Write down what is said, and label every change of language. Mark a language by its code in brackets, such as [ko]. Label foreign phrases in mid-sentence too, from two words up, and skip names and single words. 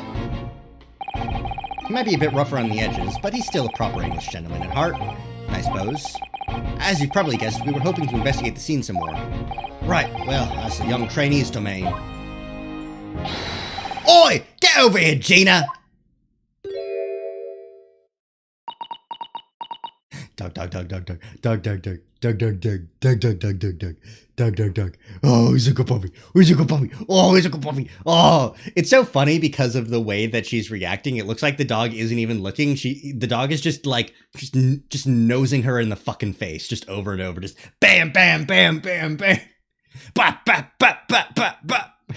[en] He might be a bit rougher on the edges, but he's still a proper English gentleman at heart, I suppose. As you've probably guessed, we were hoping to investigate the scene some more. Right, well, that's the young trainee's domain. Oi! Get over here, Gina! Dog, dog, dog, dog, dog, dog, dog, dog. Doug, Doug, Doug, Doug, Doug, Doug, Doug, Doug, Doug, Doug, Doug. Oh, he's a good puppy. He's a good puppy. Oh, he's a good puppy. Oh, it's so funny because of the way that she's reacting. It looks like the dog isn't even looking. The dog is just like, just nosing her in the fucking face, just over and over, just bam, bam, bam, bam, bam, bop, bop, bop, bop, bop, bop.